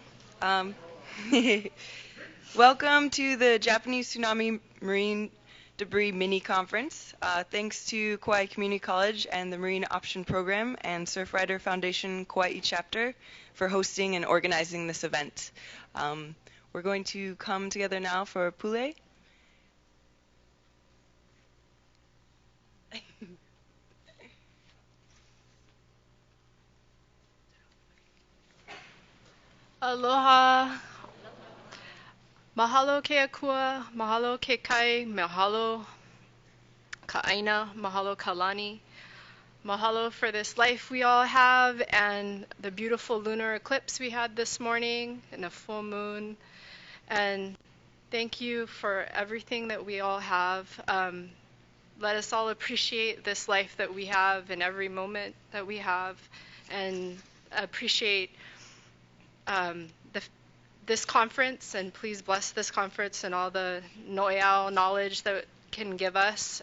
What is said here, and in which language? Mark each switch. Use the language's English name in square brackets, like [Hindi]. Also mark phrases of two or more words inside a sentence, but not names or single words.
[English] Um, Welcome to the Japanese Tsunami Marine Debris Mini Conference. Thanks to Kauai Community College and the Marine Option Program and Surfrider Foundation Kauai Chapter for hosting and organizing this event. We're going to come together now for Pule. Aloha. [Hawaiian] Mahalo ke akua, mahalo ke kai, mahalo ka aina, mahalo ka lani. [English] Mahalo for this life we all have and the beautiful lunar eclipse we had this morning and the full moon. And thank you for everything that we all have. Let us all appreciate this life that we have and every moment that we have, and appreciate this conference, and please bless this conference and all the NOAA knowledge that can give us.